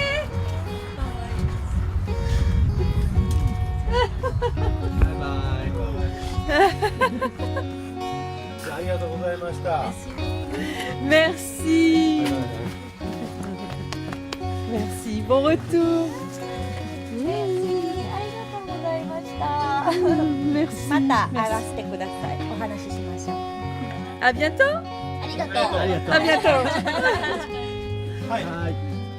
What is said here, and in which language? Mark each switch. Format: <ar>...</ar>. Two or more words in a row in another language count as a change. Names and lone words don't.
<ja>ありがとうございました。</ja> <fr>Merci. Merci. Bon retour.</fr> <ja>ありがとうございました。</ja> <fr>Merci.</fr> <ja>また会わせてください。お話ししましょう。</ja> <fr>À bientôt.</fr> <ja>ありがとう。</ja> <fr>À bientôt.</fr> <ja>はい。</ja>